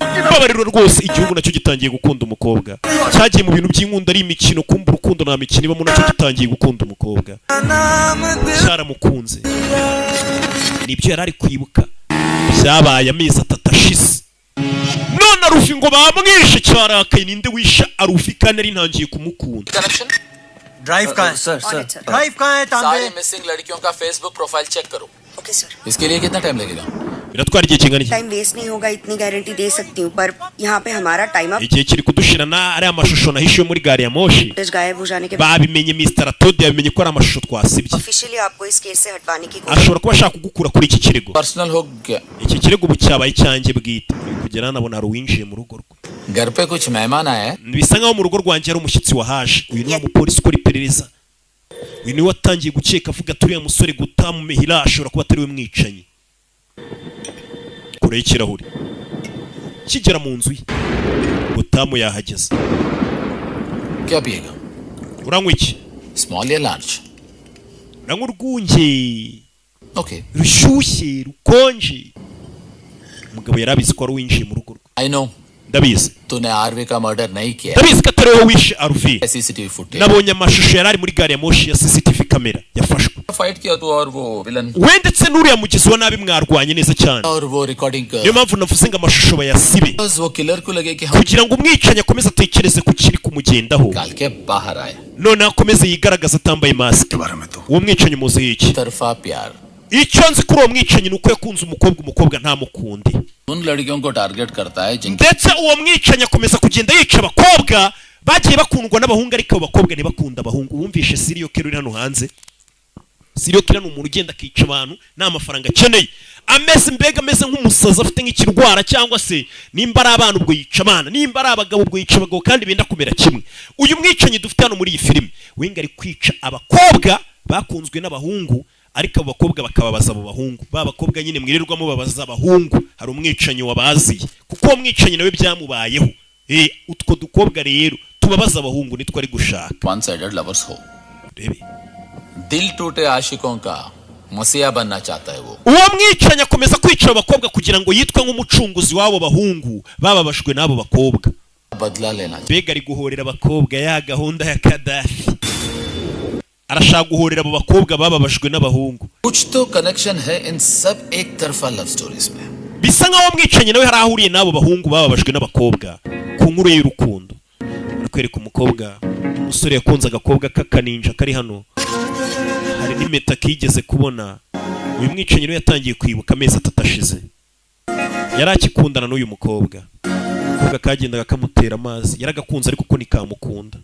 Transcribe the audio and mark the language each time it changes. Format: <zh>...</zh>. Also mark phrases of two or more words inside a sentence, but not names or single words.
<rw>Babariro rwose igihugu nacyo gitangiye gukunda umukobwa. Cyagiye mu bintu by'inkunda ari imikino, kumva urukundo nta mikino ibamo, nacyo gitangiye gukunda umukobwa. Cyaramukunze. Nibyo yarari kwibuka. Byabaye amezi 3 ashize. None Arufi ngo bamwishe cyarakaye. Ninde wisha Arufi kandi ari ntangiye kumukunda?</rw> <hi>ड्राइव कहाँ है? सर ड्राइव कहाँ है? सारी मिसिंग लड़कियों का</hi> <en>Facebook profile</en> <hi>चेक करो. ओके सर. इसके लिए कितना टाइम लगेगा?</hi> <rw>biratwara igihe kingana iki?</rw> <en>time waste</en> <hi>नहीं होगा इतनी गारंटी दे सकती हूँ, पर यहाँ पे हमारा</hi> <en>time up.</en> <rw>Igihe kiri kudushirana ari amashusho nahishiwe muri gari ya moshi.</rw> <hi>गायब हो जाने के बाद</hi> <rw>babimenye Mr. Todd yabimenye ko ari amashusho twasibye.</rw> <hi>ऑफिशियली आपको इस केस से हटवाने की कोशिश.</hi> <rw>ashobora kuba ashaka kugukura kuri iki kirego.</rw> <hi>पर्सनल हो गया.</hi> <rw>Iki kirego bucyabaye cyanjye bwite. Kugera nabona ari uwinjiye mu rugo rwe.</rw> <hi>घर पे कुछ मेहमान आए हैं.</hi> <rw>Bisa nkaho mu rugo rwanjye ari umushyitsi wahaje. Uyu ni wa mupolisi ukora iperereza. Uyu ni watangiye gukeka avuga turiya musore gutamu mehira ashobora kuba atari we mwicanyi. Kure y'ikirahuri. Kigera mu nzu ye. Gutamu yahageze.</rw> <hi>क्या पिएगा?</hi> <rw>Uranywa iki?</rw> <hi>स्मॉल या लार्ज?</hi> <rw>Uranywa urwunge.</rw> <hi>ओके.</hi> <rw>Rushyushye, rukonje. Umugabo yarabizi ko ari uwinjiye mu rugo rwe.</rw> <en>I know.</en> <rw>Ndabizi.</rw> <hi>तूने आरवी का मर्डर नहीं किया.</hi> <rw>Ndabizi ko atari wowe wishe Arufi.</rw> <en>CCTV footage.</en> <rw>Nabonye amashusho yarari muri gari ya moshi ya CCTV kamera yafashwe.</rw> <hi>फाइट किया तो और वो विलन.</hi> <rw>Wendetse n'uriya mugizi wa nabi mwarwanye neza cyane.</rw> <hi>और वो रिकॉर्डिंग कर.</hi> <rw>Niyo mpamvu navuze ngo amashusho bayasibe.</rw> <hi>वो किलर को लगे कि हम</hi> <rw>kugira ngo umwicanyi akomeze atekereze ku kiri kumugendaho.</rw> <hi>काल के बाहर आए.</hi> <rw>None akomeze yigaragaza atambaye mask. Uwo mwicanyi muzi iki?</rw> <hi>तरफा प्यार.</hi> <rw>Icyo nzi kuri uwo mwicanyi nuko yakunze umukobwa ntamukunde.</rw> <hi>उन लड़कियों को टारगेट करता है जिनके</hi> <rw>ndetse uwo mwicanyi akomeza kugenda yica abakobwa bagiye bakundwa n'abahungu ariko abo bakobwa ntibakunda abahungu. Wumvishe seriyo kero hano hanze? Seriyo kero ni umuntu ugenda akica abantu nta mafaranga akeneye, ameze nk'umusazi afite nk'ikirwara, cyangwa se nimba ari abana ubwo yica abana, nimba ari abagabo ubwo yica abagabo, kandi benda kumera kimwe. Uyu mwicanyi dufite hano muri iyi filime wenga ari kwica abakobwa bakunzwe n'abahungu ariko abo bakobwa bakababaza abo bahungu. Ba bakobwa nyine mwirirwamo babaza abahungu. Hari umwicanyi wabaziye kuko uwo mwicanyi nawe byamubayeho. Utwo dukobwa rero tubabaza abahungu nitwo ari gushaka.</rw> <en>one sided lovers हो.</en> <hi>दिल टूटे आशिकों का मसीहा बनना चाहता है वो.</hi> <rw>Uwo mwicanyi akomeza kwica abakobwa kugira ngo yitwe nk'umucunguzi w'abo bahungu bababashwe n'abo bakobwa.</rw> <hi>बदला लेना.</hi> <rw>Mbega ari guhorera abakobwa ya gahunda ya Kadafi. Arashaka guhorera abo bakobwa bababashwe n'abahungu.</rw> <hi>कुछ तो कनेक्शन है इन सब एक तरफा</hi> <en>love stories</en> <hi>में.</hi> <rw>Bisa nkaho mwicanyi nawe harahuriye n'abo bahungu bababashwe n'abakobwa ku nkuru y'urukundo. Arakwereka umukobwa, umusore yakunze agakobwa k'akaninja kari hano. hari n'impeta kigeze kubona. Uyu mwicanyi rero yatangiye kwibuka amezi 3 ashize. Yari akikundana n'uyu mukobwa. Umukobwa kagendaga kamutera amazi, yaragakunze ariko ko nikamukunda.</rw>